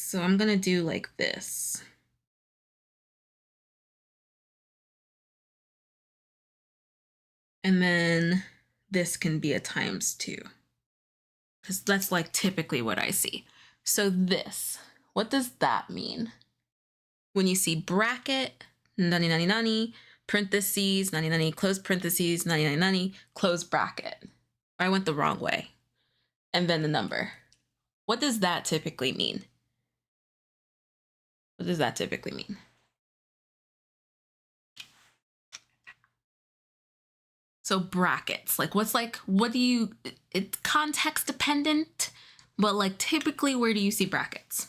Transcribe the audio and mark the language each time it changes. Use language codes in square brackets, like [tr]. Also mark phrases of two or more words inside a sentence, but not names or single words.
[en] So I'm going to do like this. And then this can be a ×2, because that's like typically what I see. So this, what does that mean? When you see bracket, nani nani nani, parentheses, nani nani, close parentheses, nani nani nani, close bracket. I went the wrong way. And then the number. What does that typically mean? What does that typically mean? So brackets, like what do you, it's context dependent, but like typically where do you see brackets?